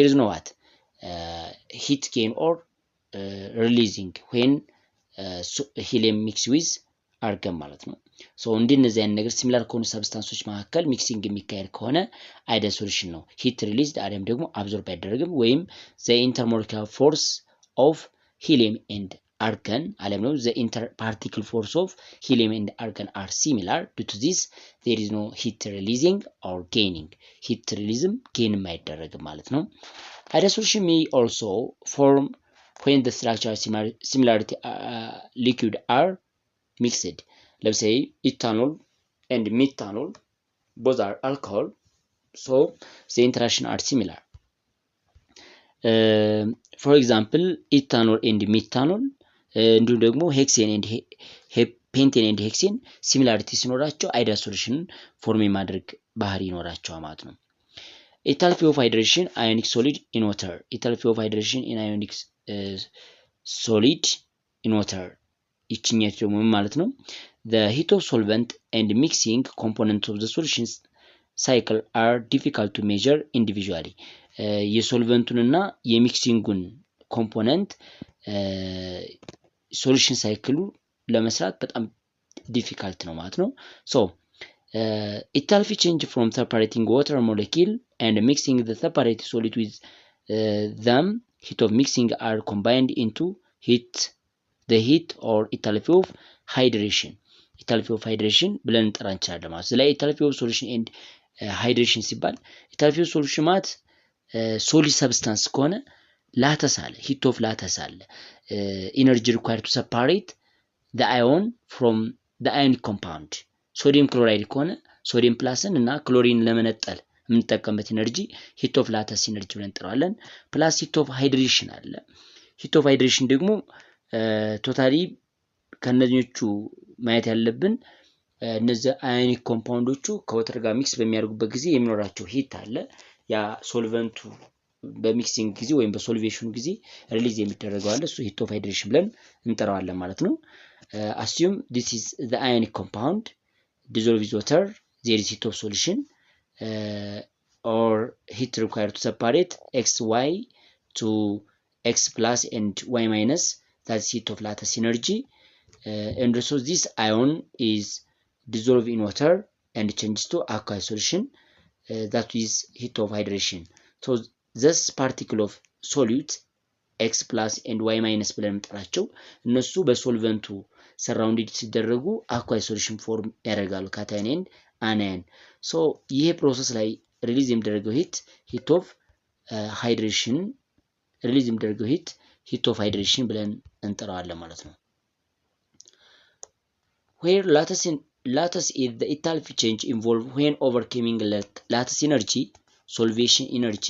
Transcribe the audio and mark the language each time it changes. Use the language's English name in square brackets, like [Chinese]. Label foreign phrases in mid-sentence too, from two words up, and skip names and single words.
[English] is no what heat gain or releasing when helium mix with argon [Amharic] ማለት ነው። [English] so [Amharic] እንደነዚህ አይነት ነገር [English] ሲሚላር [Amharic] ከሆኑ ሰብስታንሶች መካከል [English] ሚክሲንግ [Amharic] የሚካሄድ ከሆነ [English] ideal solution ነው። heat released [Amharic] አለም ደግሞ [English] አብዞርብ [Amharic] አይደረግም ወይም [English] the intermolecular force of helium and argon [Amharic] አለም ነው [English] the interparticle force of helium and argon are similar. due to this there is no heat releasing or gaining. heat releasing gain [Amharic] አይደረግም ማለት ነው። [English] ideal solution may also form when the structural similarity liquid are mixed. let's say ethanol and methanol both are alcohol, so the interaction are similar. for example ethanol and methanol [Amharic] እንዲሁም ደግሞ [English] ሄክሴን and pentane and hexane ሲሚላሪቲ ሲኖራቸው ideal solution form [Amharic] የማድረግ ባህሪ ይኖራቸዋል ማለት ነው። [English] enthalpy of hydration ionic solid in water. enthalpy of hydration in ionic solid in water [Amharic] ይችኛት ደግሞ ማለት ነው [English] the heat of solvent and mixing components of the solutions cycle are difficult to measure individually. [Amharic] የሶልቨንቱንና የሚክሲንጉን ኮምፖነንት ሶሉሽን ሳይክሉ ለመስራት በጣም ዲፊካልት ነው ማለት ነው። [English] so enthalpy change from separating water molecule and mixing the separated solid with them heat of mixing are combined into the heat or enthalpy of hydration. enthalpy of hydration [Amharic] ብለን እንጠራ እንችላለን ማለት ስለዚህ [English] enthalpy of solution and hydration ሲባል enthalpy of solution ማለት solid substance ከሆነ ላተስ አለ heat of ላተስ አለ energy required to separate the ion from the ionic compound. [Amharic] ሶዲየም ክሎራይድ ከሆነ ሶዲየም ፕላስን እና ክሎሪን ለመነጠል የምንጠቀምበት ኢነርጂ [English] heat of lattice [Amharic] ኢነርጂ ብለን እንጠራዋለን። ፕላስ [English] heat of hydration [Amharic] አለ። heat [English] of hydration [Amharic] ደግሞ ቶታሊ ከነዚህኞቹ ማየት ያለብን እነዚህ አዮኒክ ኮምፓውንዶቹ ከወተር ጋር ሚክስ በሚያደርጉበት ጊዜ የሚኖራቸው ሂት አለ። ያ ሶልቨንቱ በሚክሲንግ ጊዜ ወይም በሶልቬሽኑ ጊዜ ሪሊዝ የሚደረገው አለ። እሱ [English] heat of hydration [Amharic] ብለን እንጠራዋለን ማለት ነው። [English] assume this is the ionic compound dissolved with water, there is heat of solution or heat required to separate xy to x plus and y minus, that's heat of lattice energy. And also this ion is dissolved in water and changes to aqueous solution, that is heat of hydration. So this particle of solute x plus and y minus [Amharic] ብለን እንጠራቸው እነሱ በሶልቨንቱ [English] ሰራውንድድ ሲደረጉ aqueous solution [Amharic] ፎርም ያደርጋሉ [English] cation and anion. so [Amharic] ይሄ ፕሮሰስ ላይ ሪሊዝ የሚደረገው [English] heat of hydration [Amharic] ሪሊዝ የሚደረገው [English] heat of hydration [Amharic] ብለን እንጠራዋለን ማለት ነው። [English] where lattice is the enthalpy change involved when overcoming lattice energy, solvation energy.